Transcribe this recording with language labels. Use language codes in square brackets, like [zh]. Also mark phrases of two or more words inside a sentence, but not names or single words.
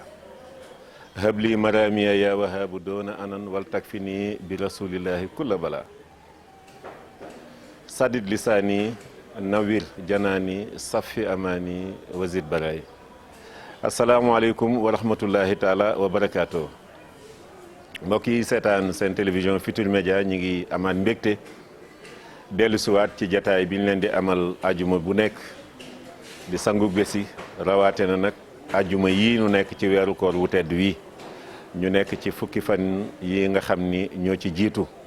[ar] هب لي مرامي يا وهاب دون أنن ولتكفني برسول الله كل بلاء. سدد لساني نوير جناني صفي أماني وزد بلاي. السلام عليكم ورحمة الله تعالى وبركاته. [wo] mbokk yi seetaan seen télévision Futurs Médias ñi ngi amaat mbégte dellu siwaat ci jataay bi ñu leen di amal ajuma bu nekk di sangu bési rawaate na nag ajuma yii nu nekk ci weeru koor wu tedd wi ñu nekk ci fukki fan yi nga xam ni ñoo ci jiitu